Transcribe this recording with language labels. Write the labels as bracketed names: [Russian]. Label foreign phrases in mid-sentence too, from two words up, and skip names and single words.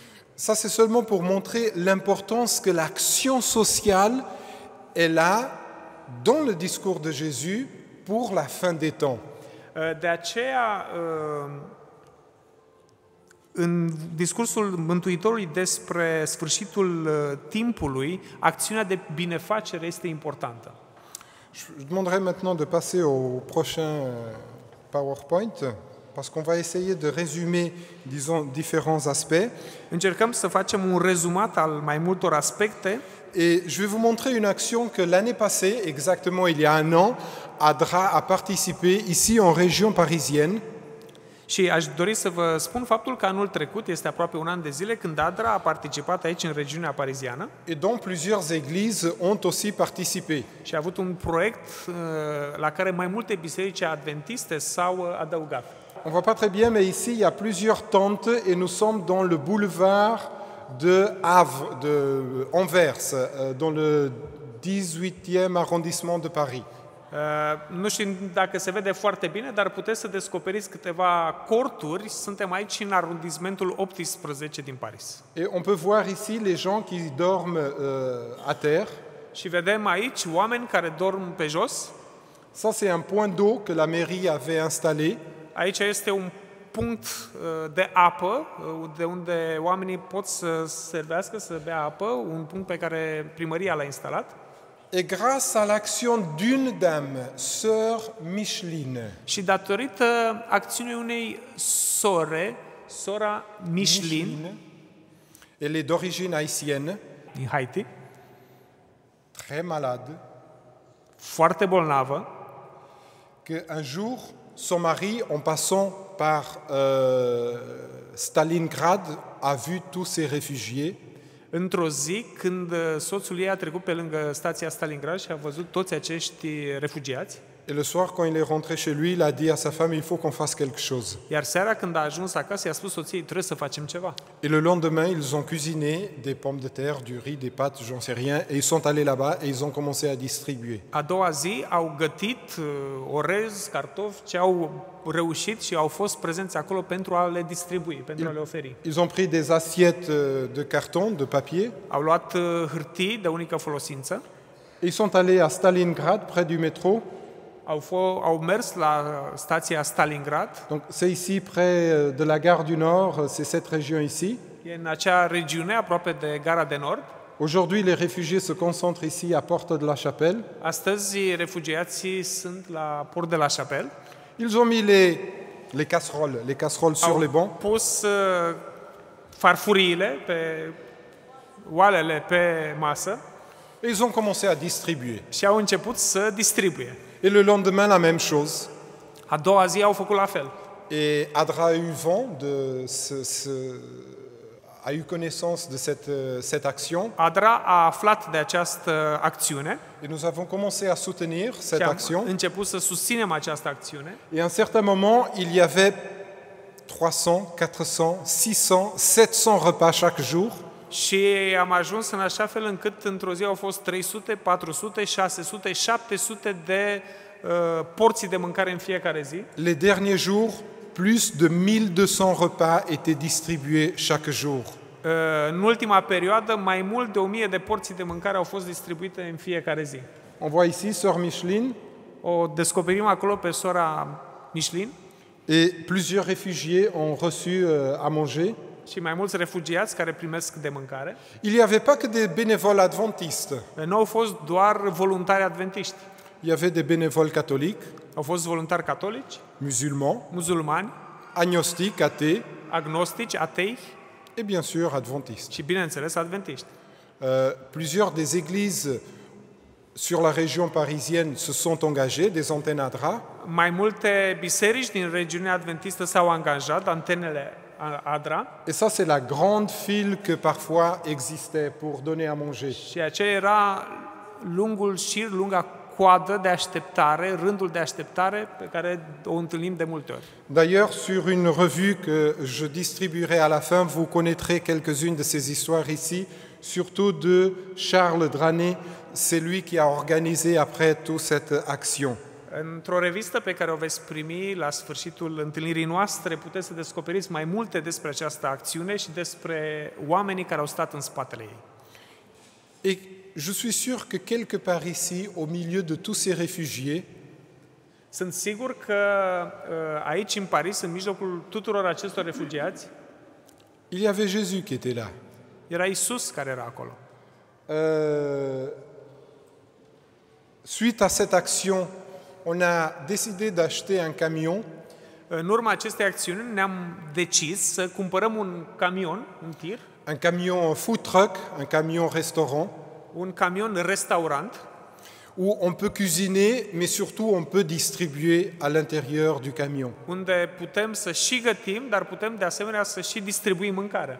[French] Ça, c'est seulement pour montrer l'importance que l'action sociale est là dans le discours de Jésus pour la fin des temps. [Romanian] De aceea, în discursul Mântuitorului despre sfârșitul timpului, acțiunea de binefacere este importantă. [French] Je demanderai maintenant de passer au prochain PowerPoint, parce qu'on va essayer de résumer, disons, différents aspects. [Romanian] Încercăm să facem un rezumat al mai multor aspecte. [French] Et je vais vous montrer une action que l'année passée, exactement il y a un an, ADRA a participé ici en région parisienne. [Romanian] Și aș dori să vă spun faptul că anul trecut, este aproape un an de zile, când ADRA a participat aici în regiunea pariziană. [French] Et dont plusieurs églises ont aussi participé. [Romanian] Și a avut un proiect la care mai multe biserici adventiste s-au adăugat. [French] On voit pas très bien, mais ici il y a plusieurs tentes et nous sommes dans le boulevard de Anvers, dans le 18e arrondissement de Paris. [Romanian] Nu știu dacă se vede foarte bine, dar puteți să descoperiți câteva corturi. Suntem aici în arondismentul 18 din Paris. [French] Et on peut voir ici les gens qui dorment à terre. [Romanian] Și vedem aici oameni care dorm pe jos. [French] Ça, c'est un point d'eau que la mairie avait installé. [Romanian] Aici este un punct de apă, de unde oamenii pot să servească, să bea apă, un punct pe care primăria l-a instalat. [French] Et grâce à l'action d'une dame, sœur Micheline. [Romanian] Și datorită acțiunii unei sore, sora Micheline, [French] elle est d'origine haïtienne, [Romanian] din Haiti, [French] très malade, [Romanian] foarte bolnavă, [French] que un jour, son mari, en passant par Stalingrad, a vu tous ces réfugiés. [Romanian] Într-o zi, când soțul ei a trecut pe lângă stația Stalingrad și a văzut toți acești refugiați, [French] et le soir, quand il est rentré chez lui, il a dit à sa femme, il faut qu'on fasse quelque chose. [Romanian] Iar seara, când a ajuns acasă, i-a spus soției, trebuie să facem ceva. [French] Et le lendemain, ils ont cuisiné des pommes de terre, du riz, des pâtes, j'en sais rien, et ils sont allés là-bas et ils ont commencé à distribuer. [Romanian] A doua zi au gătit orez, cartofi, ce au reușit și au fost prezenți acolo pentru a le distribui, pentru a le oferi. [French] Ils ont pris des assiettes de carton, de papier. [Romanian] Au luat hârtii de unică folosință. [French] Ils sont allés à Stalingrad, près du métro. [Romanian] Au mers la stația Stalingrad. [French] Donc c'est ici, près de la gare du Nord, c'est cette région ici. [Romanian] E în acea regiune, aproape de Gara de Nord. [French] Aujourd'hui, les réfugiés se concentrent ici à Porte de la Chapelle. [Romanian] Astăzi, refugiații sunt la Port de la Chapelle. [French] Ils ont mis les casseroles sur les bancs. [Romanian] Au pus farfuriile pe oalele pe masă. [French] Et ils ont commencé à distribuer. [Romanian] Și au început să distribuie. [French] Et le lendemain, la même chose. [Romanian] A doua zi au făcut la fel. [French] Et Adra a eu vent a eu connaissance de cette action. [Romanian] Adra a aflat de această acțiune. [French] Et nous avons commencé à soutenir cette action. [Romanian] Început să susținem această acțiune. [French] Et à un certain moment, il y avait 300, 400, 600, 700 repas chaque jour. [Romanian] Și am ajuns în așa fel încât într-o zi au fost 300, 400, 600, 700 de porții de mâncare în fiecare zi. [French] Les derniers jours, plus de 1200 repas étaient distribués chaque jour. [Romanian] În ultima perioadă, mai mult de 1000 de porții de mâncare au fost distribuite în fiecare zi. [French] On voit ici Sœur Micheline [Romanian] O descoperim acolo pe sora Michelin [French] et plusieurs réfugiés ont reçu à manger. [Romanian] și mai mulți refugiați care primesc de mâncare. [French] Il n'y avait pas que des bénévoles adventistes. [Romanian] Nu au fost doar voluntari adventiști. [French] Il y avait des bénévoles catholiques, [Romanian] Au fost voluntari catolici, [French] musulmans, [Romanian] musulmani, [French] agnostiques, athées [Romanian] agnostici, atei [French] et bien sûr adventistes. [Romanian] și, bineînțeles, adventiști. [French] Plusieurs des églises sur la région parisienne se sont engagées, des antennes ADRA. [Romanian] Mai multe biserici din regiunea adventistă s-au angajat, antenele ADRA, [French] Et ça, c'est la grande file que parfois existait pour donner à manger. [Romanian] și aceea era lungul șir, lunga coadă de așteptare, rândul de așteptare pe care o întâlnim de multe ori. [French] D'ailleurs, sur une revue que je distribuerai à la fin, vous connaîtrez quelques-unes de ces histoires ici, surtout de Charles Dranet, c'est lui qui a organisé après toute cette action. [Romanian] Într-o revistă pe care o veți primi la sfârșitul întâlnirii noastre, puteți să descoperiți mai multe despre această acțiune și despre oamenii care au stat în spatele ei. [French] Et je suis sûr que quelque part ici, au milieu de tous ces réfugiés, [Romanian] Sunt sigur că aici, în Paris, în mijlocul tuturor acestor refugiați, [French] il y avait Jésus qui était là. [Romanian] era Isus care era acolo. [French] Suite à cette action, on a décidé d'acheter un camion [Romanian] În urma acestei acțiuni ne-am decis să cumpărăm un camion, un tir, [French] un camion [English] food truck, [French] un camion restaurant, [Romanian] un camion restaurant, [French] où on peut cuisiner, mais surtout on peut distribuer à l'intérieur du camion. [Romanian] unde putem să și gătim, dar putem de asemenea să și distribuim mâncare.